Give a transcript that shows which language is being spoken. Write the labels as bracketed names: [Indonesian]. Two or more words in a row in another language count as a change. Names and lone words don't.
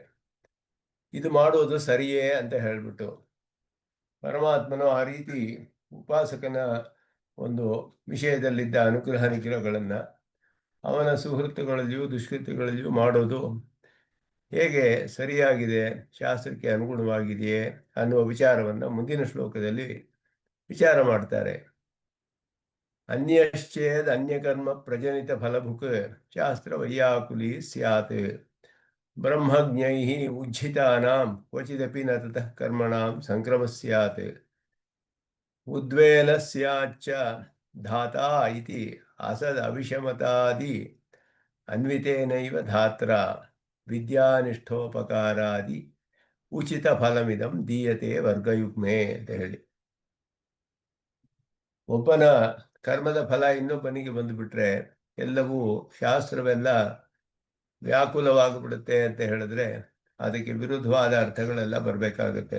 [Kannada] ಇದು ಮಾಡುವುದು ಸರಿಯೇ ಅಂತ ಹೇಳಿಬಿಟ್ಟು ಪರಮಾತ್ಮನು ಆ ರೀತಿ ಉಪಾಸಕನ ಒಂದು ವಿಷಯದಲ್ಲಿದ್ದ ಅನುಗ್ರಹ ನಿಗ್ರಹಗಳನ್ನು ಅವನ ಸುಹೃತ್ತುಗಳಲ್ಲಿಯೂ ದುಷ್ಕೃತ್ಯಗಳಲ್ಲಿಯೂ ಮಾಡೋದು ಹೇಗೆ ಸರಿಯಾಗಿದೆ, ಶಾಸ್ತ್ರಕ್ಕೆ ಅನುಗುಣವಾಗಿದೆಯೇ ಅನ್ನುವ ವಿಚಾರವನ್ನು ಮುಂದಿನ ಶ್ಲೋಕದಲ್ಲಿ ವಿಚಾರ ಮಾಡ್ತಾರೆ. [Sanskrit] ಅನ್ಯಶ್ಚೇದ್ ಅನ್ಯಕರ್ಮ ಪ್ರಜನಿತ ಫಲಭುಕ್ ಶಾಸ್ತ್ರ ವೈಯಾಕುಲಿ ಸ್ಯಾತ್ ಬ್ರಹ್ಮಜ್ಞೈ ಉಜ್ಜಿತಾನಾಂ ಕ್ವಚಿದಪಿ ನ ತತಃ ಕರ್ಮಣಾಂ ಸಂಕ್ರಮ ಸ್ಯಾತ್ ಉದ್ವೇಲಸ್ಯಾಚ್ಚ ಧಾತಾ ಇತಿ ಅಸದ್ ಅವಿಷಮತಾದಿ ಅನ್ವಿತೇನೈವ ಧಾತ್ರ ವಿದ್ಯಾನಿಷ್ಠೋಪಕಾರಾದಿ ಉಚಿತ ಫಲಮಿದಂ ದೀಯತೆ ವರ್ಗಯುಗ್ಮೆ [Kannada] ಅಂತ ಹೇಳಿ, ಒಬ್ಬನ ಕರ್ಮದ ಫಲ ಇನ್ನೊಬ್ಬನಿಗೆ ಬಂದುಬಿಟ್ರೆ ಎಲ್ಲವೂ ಶಾಸ್ತ್ರವೆಲ್ಲ ವ್ಯಾಕುಲವಾಗಿಬಿಡುತ್ತೆ ಅಂತ ಹೇಳಿದ್ರೆ ಅದಕ್ಕೆ ವಿರುದ್ಧವಾದ ಅರ್ಥಗಳೆಲ್ಲ ಬರಬೇಕಾಗುತ್ತೆ.